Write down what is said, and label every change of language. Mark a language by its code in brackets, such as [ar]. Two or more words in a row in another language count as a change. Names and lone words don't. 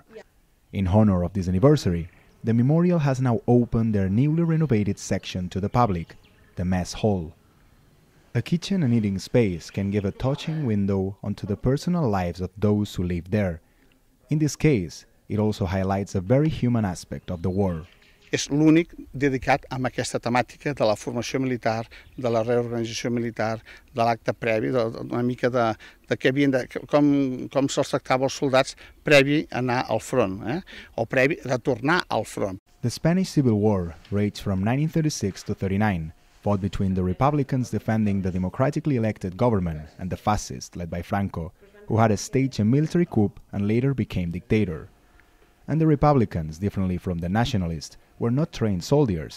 [en] In honor of this anniversary, the memorial has now opened their newly renovated section to the public, the mess hall. A kitchen and eating space can give a touching window onto the personal lives of those who live there. In this case, it also highlights a very human aspect of the war. [ca] És l'únic dedicat a aquesta temàtica de la formació militar, de la reorganització militar, de l'acte previ, una mica de què havien de, com se'ls tractava els soldats previ a anar al front, o previ a tornar al front. [en] The Spanish Civil War raged from 1936 to 39, fought between the Republicans defending the democratically elected government and the fascists led by Franco, who had staged a military coup and later became dictator. And the Republicans, differently from the nationalists, were not trained soldiers.